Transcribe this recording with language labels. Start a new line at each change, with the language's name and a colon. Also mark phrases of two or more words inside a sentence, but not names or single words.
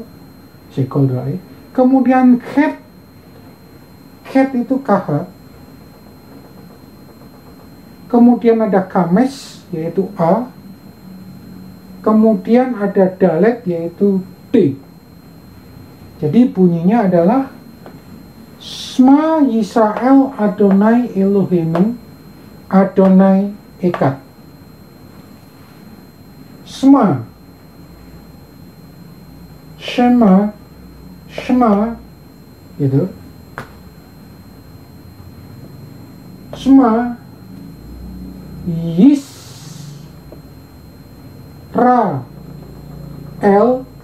Indonesian: Kemudian chet itu kh. Kemudian ada kames, yaitu a. Kemudian ada dalet, yaitu d. Jadi bunyinya adalah
Hebrew: שמע ישראל אדוני אלוהינו אדוני אחד. שמע, שמע, שמע, gitu. שמע ישראל,